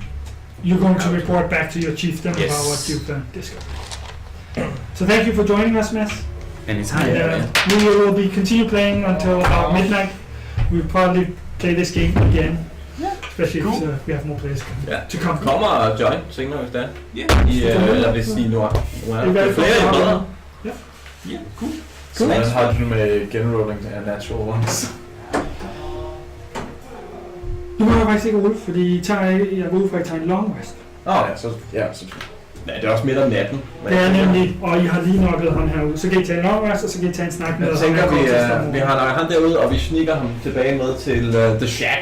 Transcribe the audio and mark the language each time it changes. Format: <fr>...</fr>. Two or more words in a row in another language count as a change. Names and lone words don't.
<en>you're going to report back to your chieftain Yes. about what you've discovered. So thank you for joining us, Mess. Anytime. And we will be continue playing until about midnight. We'll probably play this game again, especially if we have more players to come.</en> <da>Kom og join senere, hvis det er. Eller hvis I nu er. I hvert Jo flere, jo fald bedre. Ja, cool. Så hvordan har du med genrolling af</da> <en>natural ones?</en> <da>Nu må jeg faktisk ikke rulle, fordi jeg går ud fra, at I tager en</da> <en>long rest.</en> <da>Ja, så selvfølgelig. Ja, det er også midt om natten. Det er nemlig, og I har lige nokket ham herude. Så kan I tage en</da> <en>long rest,</en> <da>og så kan I tage en snak med Jeg ham. tænker, vi har lagt ham derude, og vi snikker ham tilbage med til The Shack.</da>